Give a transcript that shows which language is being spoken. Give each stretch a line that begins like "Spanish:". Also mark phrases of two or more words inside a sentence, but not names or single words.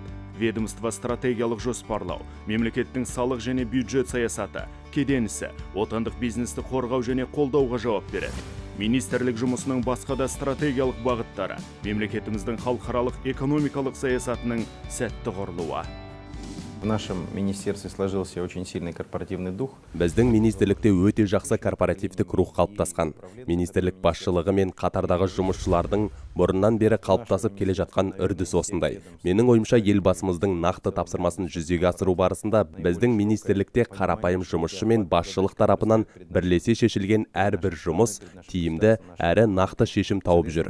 Kazakh: Ведомство стратегиялық жоспарлау, мемлекеттің салық және бюджет саясаты, кеден ісі, отандық бизнесті қорғау және қолдауға жауап береді. Министрлік жұмысының басқа да стратегиялық бағыттары мемлекетіміздің халықаралық экономикалық саясатының сәтті құрылуы.
Russian: В нашем министерстве сложился очень сильный корпоративный дух.
Kazakh: Біздің министрлікте өте жақсы корпоративтік рух қалыптасқан. Министрлік басшылығы мен қатардағы жұмысшылардың бұрыннан бері қалыптасып келе жатқан үрдіс осындай. Менің ойымша елбасымыздың нақты тапсырмасын жүзеге асыру барысында біздің министрлікте қарапайым жұмысшы мен басшылық тарапынан бірлесе шешілген әрбір жұмыс тиімді әрі нақты шешім тауып жүр.